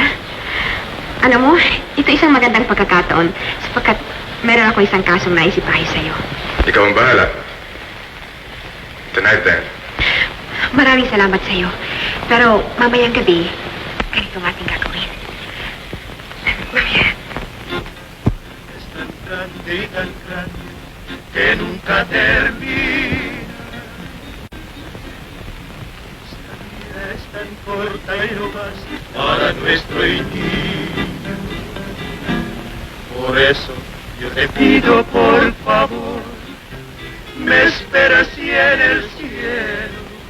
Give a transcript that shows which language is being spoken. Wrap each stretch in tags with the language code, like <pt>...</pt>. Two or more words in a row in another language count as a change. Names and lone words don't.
<tl>Ano mo, ito isang magandang pagkakataon sapagkat meron ako isang kasong naisipahay sa'yo. Ikaw ang bahala.</tl> <en>Tonight then.</en> <tl>Maraming salamat sa'yo. Pero mamayang gabi, ganito ang ating gagawin. Mamaya.</tl> <es>Es tan grande y tan grande que nunca termina. Esta vida es tan corta y no basta para nuestro niño. Por eso yo te pido por favor, me esperas y en el cielo.</es>